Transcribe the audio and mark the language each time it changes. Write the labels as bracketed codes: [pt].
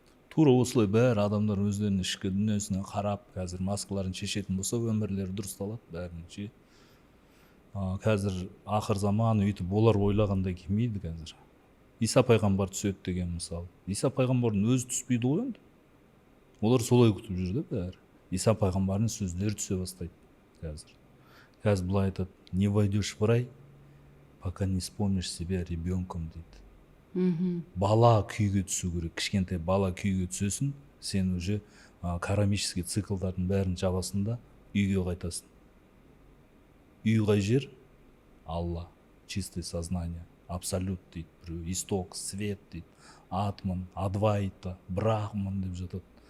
[kk] Тура осылай бәрі адамдар өздерінің ішкі дүниесіне қарап, қазір маскаларын шешетін болса, өмірлері дұрысталады бәрінше. Қазір ақыр заман өйтіп олар ойлағандай келмейді қазір. Иса пайғамбар түседі деген мысалы. Иса пайғамбардың өзі түспейді ғой енді. Олар солай күтіп жүр де бәрі. Иса пайғамбардың сөздері түсе бастайды қазір. Қазір былай айтады: [ru] не войдешь в рай, пока не вспомнишь себя ребенком [kk] дейді. Бала күйге түсу керек. Кішкентай бала күйге түсесің, сен уже кармический циклдардың бәрін жабасында үйге қайтасың. Үй қай жер? Алла, [ru] чистое сознание, [kk] абсолют дейді. Біреу исток, свет дейді. Атман, адвайта, брахман деп жатады.